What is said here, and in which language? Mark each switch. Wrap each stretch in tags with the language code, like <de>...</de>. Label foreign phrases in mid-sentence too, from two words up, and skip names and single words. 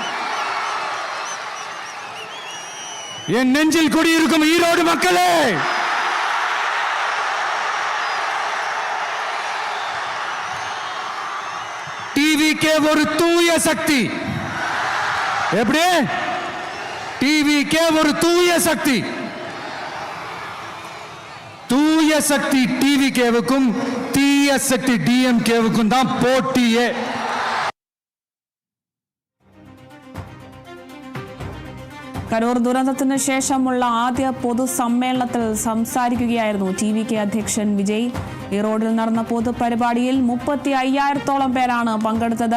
<ta>என் நெஞ்சில் குடியிருக்கும் ஈரோடு மக்களே, TVK ஒரு தூய சக்தி. எப்படி? TVK ஒரு தூய சக்தி. தூய சக்தி TVKவுக்கும் தீய சக்தி DMKவுக்கும் தான் போட்டியே.</ta> <ml>കരൂർ ദുരന്തത്തിന് ശേഷമുള്ള ആദ്യ പൊതുസമ്മേളനത്തിൽ സംസാരിക്കുകയായിരുന്നു TVK അധ്യക്ഷൻ വിജയ്. ഈറോഡിൽ നടന്ന പൊതുപരിപാടിയിൽ 35,000-ഓളം പേരാണ് പങ്കെടുത്തത്.</ml>